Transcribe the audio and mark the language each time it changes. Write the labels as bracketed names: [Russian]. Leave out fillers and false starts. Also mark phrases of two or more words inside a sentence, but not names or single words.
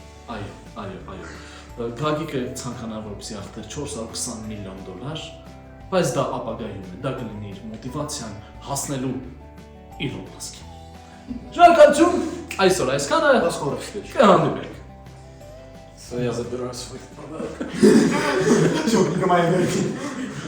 [Armenian] Այո։ Գագիկը ցանկանա որպեսզի արդեն 420 միլիոն դոլար, բայց դա ապագայում է, դա կլինի իր մոտիվացիան հասնելու իր օբասկին։ Շնորհակալություն, այսօր այսքանը կհանդիպենք։ [Russian] So я забираю свой подарок. Всё, принимай энергию.